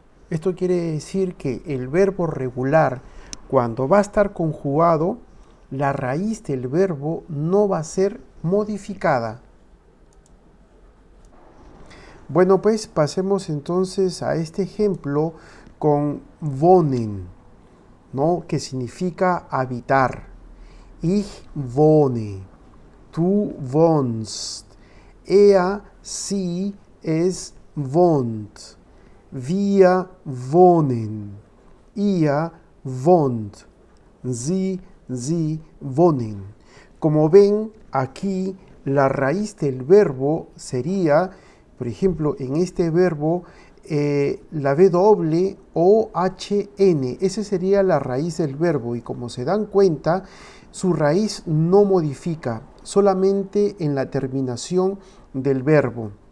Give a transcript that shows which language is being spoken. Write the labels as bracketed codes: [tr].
[es] Esto quiere decir que el verbo regular, cuando va a estar conjugado, la raíz del verbo no va a ser modificada. Bueno, pues pasemos entonces a este ejemplo con wohnen, ¿no? Que significa habitar. [de] Ich wohne, tú wohnst, sie, es wohnt, wir wohnen, ihr wohnt, sie wohnen. [es] Como ven, aquí la raíz del verbo sería, por ejemplo, en este verbo, la W o HN. Esa sería la raíz del verbo y como se dan cuenta, su raíz no modifica, solamente en la terminación del verbo.